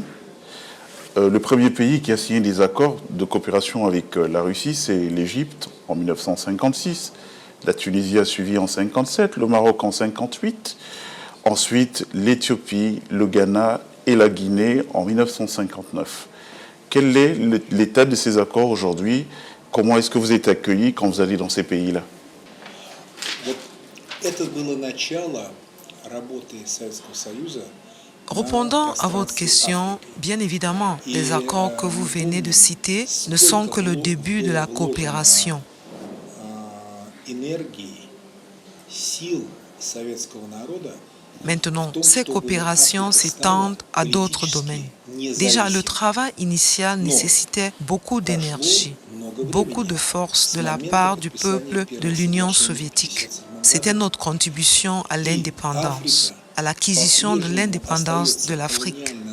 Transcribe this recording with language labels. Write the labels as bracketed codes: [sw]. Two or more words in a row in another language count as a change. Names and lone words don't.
[fr] Le premier pays qui a signé des accords de coopération avec la Russie, c'est l'Égypte en 1956. La Tunisie a suivi en 1957, le Maroc en 1958. Ensuite, l'Éthiopie, le Ghana et la Guinée en 1959. Quel est l'état de ces accords aujourd'hui? Comment est-ce que vous êtes accueillis quand vous allez dans ces pays-là? [ru] Вот это было начало работы Советского Союза. [fr] Répondant à votre question, bien évidemment, les accords que vous venez de citer ne sont que le début de la coopération. [ru] Энергии, сил советского народа. [fr] Maintenant, ces coopérations s'étendent à d'autres domaines. Déjà, le travail initial nécessitait beaucoup d'énergie, beaucoup de force de la part du peuple de l'Union soviétique. C'était notre contribution à l'indépendance, à l'acquisition de l'indépendance de l'Afrique.